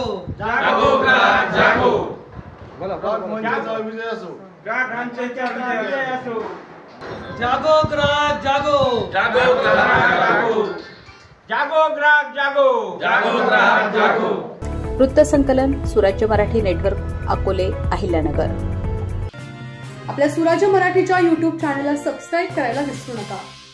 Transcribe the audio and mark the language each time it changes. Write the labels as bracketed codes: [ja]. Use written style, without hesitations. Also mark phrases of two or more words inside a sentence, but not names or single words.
[mr] जागो ग्राहक जागो, ग्राहक मंचाचा विजय असो, ग्राहकांचा विजय असो। जागो ग्राहक जागो, जागो ग्राहक जागो, जागो ग्राहक जागो, जागो ग्राहक जागो। वृत्तसंकलन सुराज्य मराठी नेटवर्क, अकोले, अहिल्यानगर। आपल्या सुराज्य मराठीच्या YouTube चॅनलला सबस्क्राइब करायला विसरू नका।